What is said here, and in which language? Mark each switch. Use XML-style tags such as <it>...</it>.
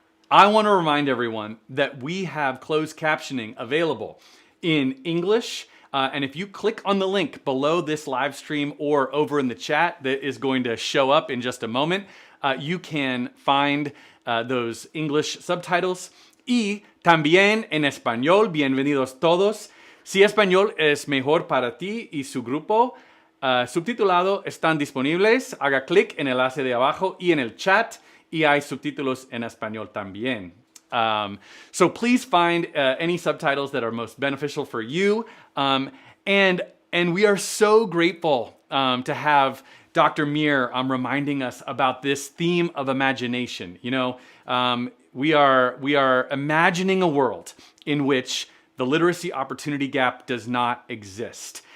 <en>I want to remind everyone that we have closed captioning available in English. And if you click on the link below this live stream or over in the chat that is going to show up in just a moment, you can find those English subtitles.</en> <es>Y también en español, bienvenidos todos. Si español es mejor para ti y su grupo, subtitulado están disponibles. Haga clic en el enlace de abajo y en el chat. Y hay subtítulos en español también.</es> <en>So please find any subtitles that are most beneficial for you. And we are so grateful to have Dr. Mir reminding us about this theme of imagination. You know, we are imagining a world in which the literacy opportunity gap does not exist.</en>